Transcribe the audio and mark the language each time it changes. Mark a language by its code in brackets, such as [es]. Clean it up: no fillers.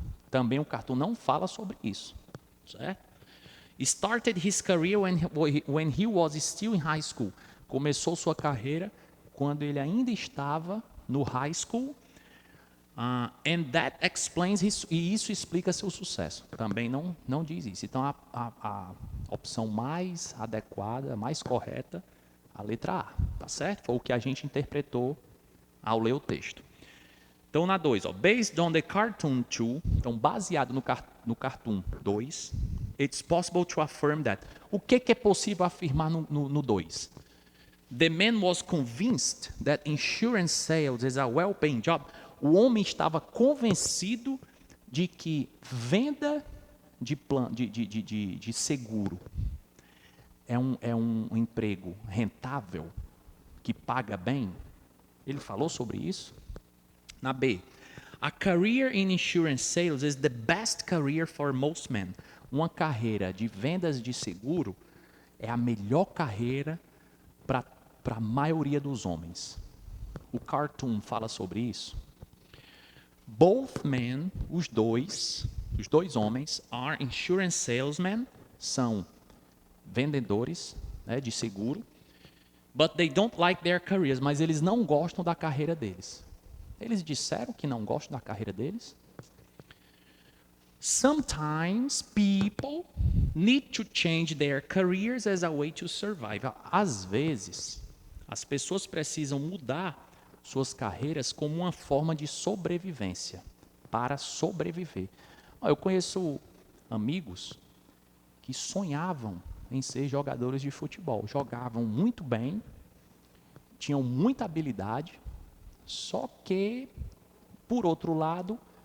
[pt] Também o cartoon não fala sobre isso, certo? [en] Started his career when he was still in high school. [pt] Começou sua carreira quando ele ainda estava no high school. [en] And that explains [pt] e isso explica seu sucesso. Também não diz isso. Então a opção mais adequada, mais correta, a letra A, tá certo? Foi o que a gente interpretou ao ler o texto. Então, na 2, [en] based on the cartoon 2, [pt] então baseado no cartoon 2, [en] it's possible to affirm that. [pt] O que é possível afirmar no 2? [en] The man was convinced that insurance sales is a well-paying job. [pt] O homem estava convencido de que venda de seguro é um emprego rentável, que paga bem. Ele falou sobre isso? Na B, [en] a career in insurance sales is the best career for most men. [pt] Uma carreira de vendas de seguro é a melhor carreira para a maioria dos homens. O cartoon fala sobre isso. [en] Both men, [pt] os dois homens, [en] are insurance salesmen, [pt] são vendedores, né, de seguro. [en] But they don't like their careers, [pt] mas eles não gostam da carreira deles. Eles disseram que não gostam da carreira deles. [en] Sometimes people need to change their careers as a way to survive. [pt] Às vezes, as pessoas precisam mudar suas carreiras como uma forma de sobrevivência, para sobreviver. Eu conheço amigos que sonhavam em ser jogadores de futebol, jogavam muito bem, tinham muita habilidade, só que, por outro lado,